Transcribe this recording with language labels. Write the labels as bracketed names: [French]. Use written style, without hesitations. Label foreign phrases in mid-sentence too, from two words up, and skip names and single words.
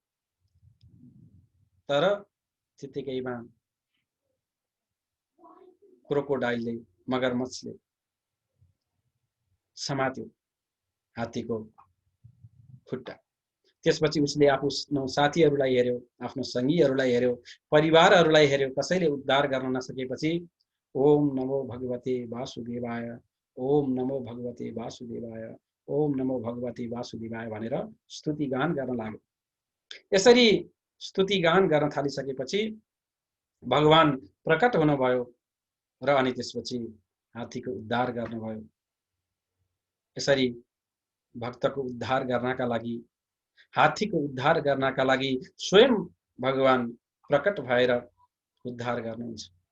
[Nepali] तर त्यतिकैमा क्रोकोडाइलले, मगरमच्छले समात्यो हात्तीको खुट्टा। त्यसपछि उसले आफ्नो साथीहरूलाई हेर्यो, आफ्नो सङ्गीहरूलाई हेर्यो, परिवारहरूलाई हेर्यो, कसैले उद्धार गर्न नसकेपछि [Sanskrit] ओम नमो भगवते वासुदेवाय, ओम नमो भगवते वासुदेवाय, ओम नमो भगवते वासुदेवाय [Nepali] भनेर स्तुति गान गर्न लाग्यो। यसरी स्तुति गान गर्न थालिसकेपछि भगवान प्रकट हुनुभयो र अनि त्यसपछि हात्तीको उद्धार गर्नुभयो। यसरी भक्तको उद्धार गर्नका लागि, हात्तीको उद्धार गर्नका लागि स्वयं भगवान प्रकट भएर उद्धार गर्नुहुन्छ।